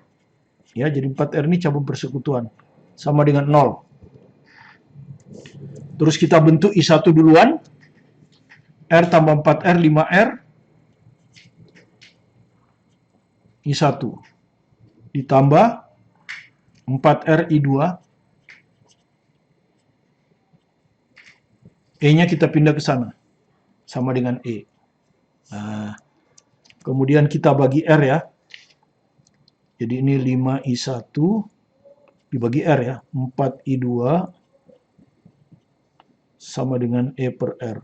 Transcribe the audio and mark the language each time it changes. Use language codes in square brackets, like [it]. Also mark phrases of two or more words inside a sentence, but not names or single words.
[id] Ya, jadi 4R ini cabang persekutuan. Sama dengan 0. Terus kita bentuk I1 duluan. R tambah 4R, 5R. I1 ditambah 4R I2. E-nya kita pindah ke sana. Sama dengan E. Nah, kemudian kita bagi R ya. Jadi ini 5I1 dibagi R ya. 4I2 sama dengan E per R.